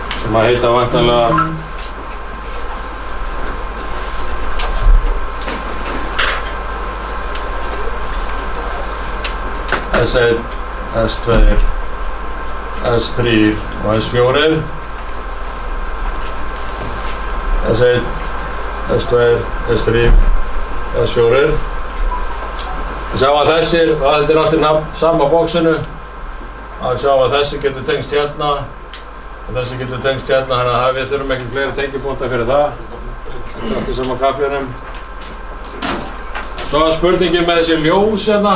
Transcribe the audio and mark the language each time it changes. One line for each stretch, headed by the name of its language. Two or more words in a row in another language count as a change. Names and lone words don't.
Icelandic: sem að heita væntanlega S1, S2, S3 og S4. S1, S2, S3, S4. Við sjáum að þessir, og þetta allt í sama bóksinu, að sjáum að þessi getur tengst hérna og þessi getur tengst hérna, þannig að við þurfum ekkert fleiri tengipunkta fyrir það. Þetta allt í sama kaflinum. Svo er spurningin með þessi ljós hérna.